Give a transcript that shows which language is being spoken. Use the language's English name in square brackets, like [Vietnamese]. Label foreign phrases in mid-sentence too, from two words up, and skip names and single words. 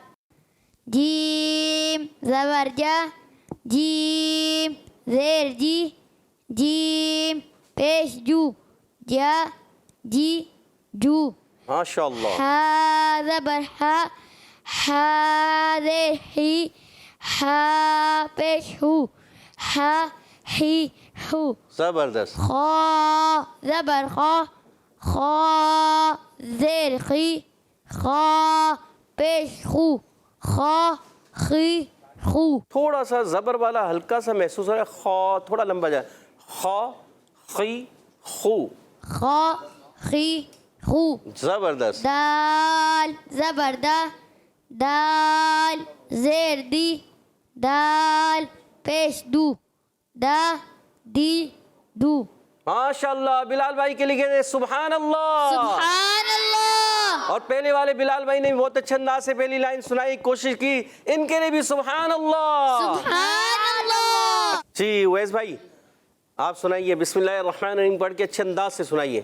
[Urdu] جیم زبر جا, جیم زیر جی, جیم پیش جو, جا جی جو. [Arabic] ماشاء اللہ. [Urdu] ہا زبر ہا, ہا زیر ہی, ہا پیش ہو, ہا ہی ہو. زبردست. خا زبر خا, خا زیر خی, خا پیش خو, خا خی خو. تھوڑا سا زبر والا ہلکا سا محسوس ہو رہا ہے. خا تھوڑا لمبا جائے. خا خی خو. خا خی خو. زبردست. دال زبر دا, دال زیر دی, دال پیش دو, دا دی دو. [Arabic] ماشاء اللہ. [Urdu] بلال بھائی کے لیے کہتے ہیں [Arabic] سبحان اللہ. سبحان اللہ. [Urdu] اور پہلے والے بلال بھائی نے بہت اچھے انداز سے پہلی لائن سنائی, کوشش کی, ان کے لیے بھی [Arabic] سبحان اللہ. سبحان اللہ. [Urdu] جی اویس بھائی آپ سنائیے, [Arabic] بسم اللہ الرحمن الرحیم [Urdu] پڑھ کے اچھے انداز سے سنائیے.